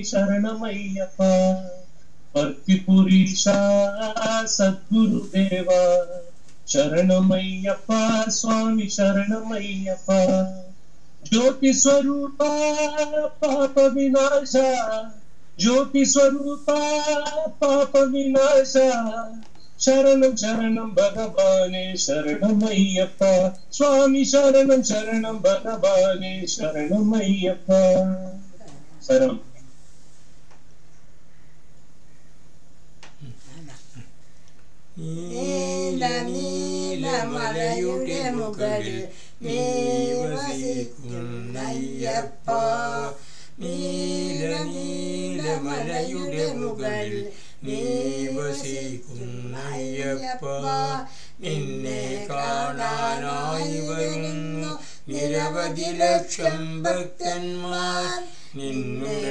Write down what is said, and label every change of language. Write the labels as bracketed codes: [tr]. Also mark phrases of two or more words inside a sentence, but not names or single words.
[sa] शरणमय्यप्पा पर्तिपुरीशा सद्गुरुदेवा शरणमय्यप्पा स्वामी शरणमय्यप्पा ज्योति स्वरूपा पाप विनाशा ज्योति स्वरूपा पाप विनाशा शरणं शरणं भगवाने शरणमय्यप्पा स्वामी शरणं शरणं भगवाने शरणमय्यप्पा शरणं [ml] നീല നീലമലയുടെ മുകളിൽ നീ വസിക്കുന്നയ്യപ്പ നീല നീലമലയുടെ മുകളിൽ നീ വസിക്കുന്നയ്യപ്പ നിന്നെ കാണാനായി വരുന്നു നിരവധി ലക്ഷം ഭക്തന്മാർ നിന്നുടെ